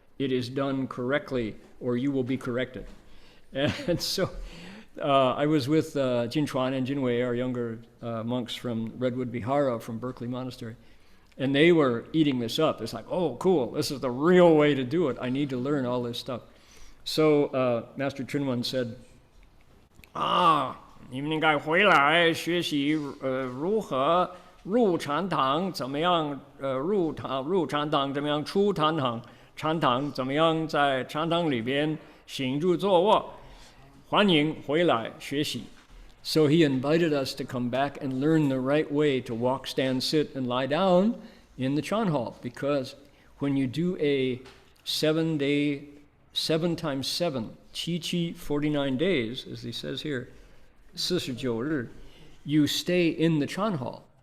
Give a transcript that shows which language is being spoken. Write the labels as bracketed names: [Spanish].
[English] It is done correctly, or you will be corrected. And so I was with Jin Chuan and Jin Wei, our younger monks from Redwood Vihara from Berkeley Monastery. And they were eating this up. It's like, oh, cool, this is the real way to do it. I need to learn all this stuff. So Master Chunwan said, [Chinese] 你们应该回来学习如何入禅堂，怎么样入禅堂，怎么样出禅堂，禅堂怎么样在禅堂里边行住坐卧，欢迎回来学习。 [English] So he invited us to come back and learn the right way to walk, stand, sit, and lie down in the Chan hall. Because when you do a 7-day, 7 times 7, Qi 49 days, as he says here, 49日, you stay in the Chan hall.